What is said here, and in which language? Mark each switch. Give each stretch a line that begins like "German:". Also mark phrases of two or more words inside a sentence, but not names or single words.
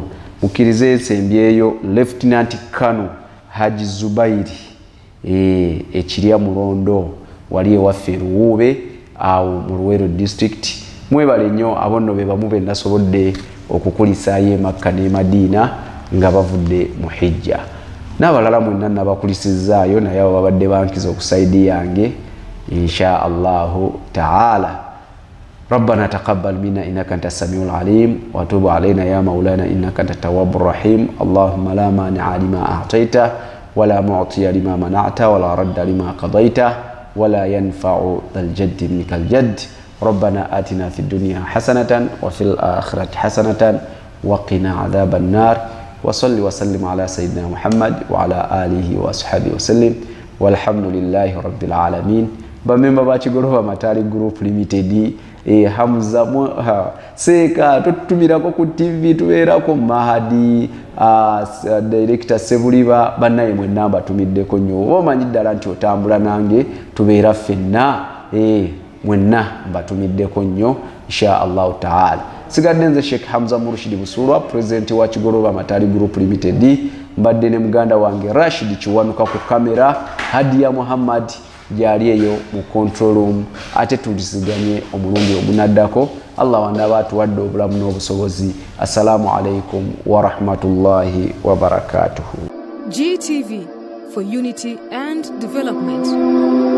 Ganda: Mukirize ensembyeyo Lieutenant Kano Haji Zubairi ekirya Mulondo wali ewaffe Luwube awo mu Luweero district. Mwebale nnyo abonno be bamu be nasobodde okukulisa ye Makka ne Madina nga bavudde mu hijja. N'abalala mwenna nabakulisizaayo naye abo babadde bankiza okusaidi yange
Arabic: إن شاء الله تعالى. ربنا تقبل منا إنك أنت السميع العليم وتوب علينا يا مولانا إنك أنت التواب الرحيم. اللهم لا مانع لما أعطيته ولا معطي لما منعت ولا رد لما قضيته ولا ينفع ذا الجد منك الجد. ربنا آتنا في الدنيا حسنة وفي الآخرة حسنة وقنا عذاب النار. وصل وسلم على سيدنا محمد وعلى آله وأصحابه وسلم والحمد لله رب العالمين.
Ganda: Bamemba bakigoroba Matali Group Limited Hamza Seka tutumirako ku TV tubeerako Mahadi director Sebuliba bannaye mwenna batumiddeko nnyo. Omanyi ddala nti otambula nange tubeera ffenna mwenna batumiddeko nnyo
Arabic: إن شاء الله تعالى.
Ganda: Sigadde nze Sheikh Hamza Murshid Busulwa president wa Kigoroba Matali Group Limited, mbadde ne muganda wange Rashid Kiwanuka ku kamera, Hadia Muhammad jali eyo mu
English: control room,
Ganda: ate tulisiganye omulundi ogunaddako. Allah wandaba atuwadde obulamu n'obusobozi.
Arabic: السلام عليكم ورحمة الله وبركاته.
English: GTV for unity and development.